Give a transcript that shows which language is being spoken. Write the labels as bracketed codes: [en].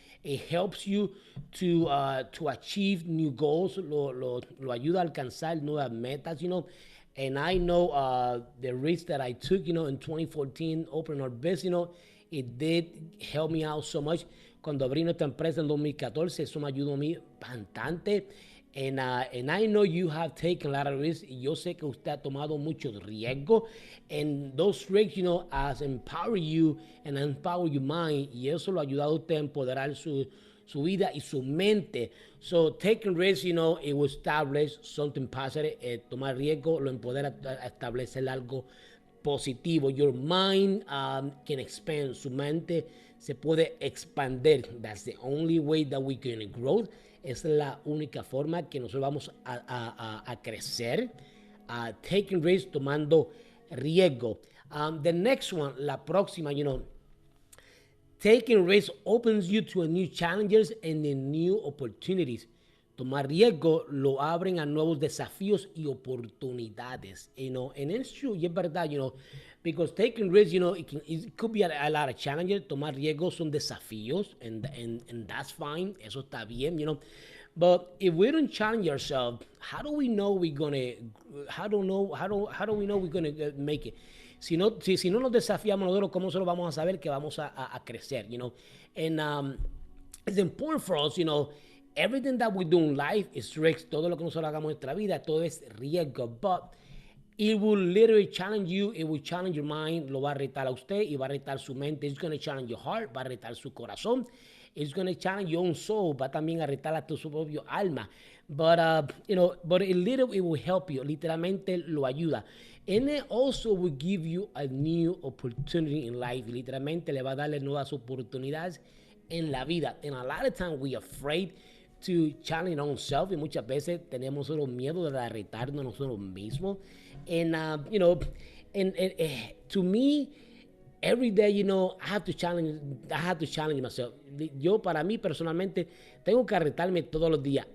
[en] It helps you to achieve new goals, [es] lo ayuda a alcanzar nuevas metas, [en] And I know the risk that I took, in 2014, opening our business, it did help me out so much. [es] Cuando abrí nuestra empresa en 2014, eso me ayudó a mí bastante. [en] And I know you have taken a lot of risks. [es] Y yo sé que usted ha tomado muchos riesgos. [en] And those risks, has empowered you and empower your mind. [es] Y eso lo ha ayudado a usted a empoderar su vida y su mente. [en] So taking risks, it will establish something positive. [es] Tomar riesgo lo empodera a establecer algo positivo. [en] Your mind can expand. [es] Su mente se puede expandir. [en] That's the only way that we can grow. [es] Es la única forma que nosotros vamos a crecer. [en] Taking risks, [es] tomando riesgo. [en] The next one, [es] la próxima, [en] taking risks opens you to a new challenges and the new opportunities. [es] Tomar riesgo lo abren a nuevos desafíos y oportunidades. [en] And it's true, [es] y es verdad, [en] because taking risks, it could be a lot of challenges. [es] Tomar riesgos son desafíos, [en] and that's fine. [es] Eso está bien, [en] But if we don't challenge ourselves, how do we know we're gonna? How do we know we're gonna make it? [es] Si no nos desafiamos nosotros, ¿cómo solo vamos a saber que vamos a crecer? [en] And it's important for us, everything that we do in life is risk. [es] Todo lo que nosotros hagamos en nuestra vida, todo es riesgo. [en] But it will literally challenge you. It will challenge your mind. [es] Lo va a retar a usted y va a retar su mente. [en] It's going to challenge your heart. [es] Va a retar su corazón. [en] It's going to challenge your own soul. [es] Va también a retar a tu propio alma. [en] But, but it will help you. [es] Literalmente lo ayuda. [en] And it also will give you a new opportunity in life. [es] Literalmente le va a darle nuevas oportunidades en la vida. [en] And a lot of times we are afraid to challenge ourselves, [es] y muchas veces tenemos solo miedo de retarnos nosotros mismos. [en] And And to me, every day, I have to challenge myself. [es] Yo, para mí personalmente, tengo que retarme todos los días.